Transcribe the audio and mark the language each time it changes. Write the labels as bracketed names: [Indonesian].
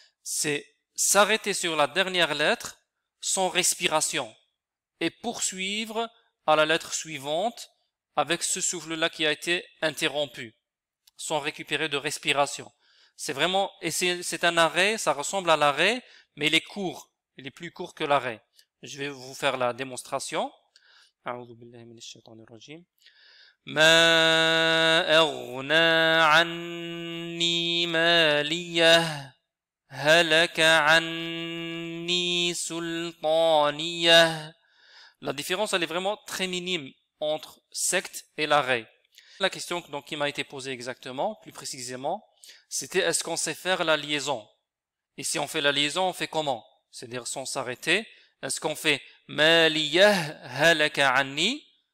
[French] C'est s'arrêter sur la dernière lettre sans respiration et poursuivre à la lettre suivante avec ce souffle-là qui a été interrompu, sans récupérer de respiration. C'est vraiment, et c'est un arrêt, ça ressemble à l'arrêt, mais il est court, il est plus court que l'arrêt. Je vais vous faire la démonstration. [Arabic] أعوذ بالله من الشيطان الرجيم ما أغنى عني ماليه هلك عني سلطانيه. [French] La différence, elle est vraiment très minime entre secte et l'arrêt. La question donc, qui m'a été posée exactement, plus précisément, c'était est-ce qu'on sait faire la liaison? Et si on fait la liaison, on fait comment? C'est-à-dire sans s'arrêter. Est-ce qu'on fait [Arabic] maliyah halaka anni?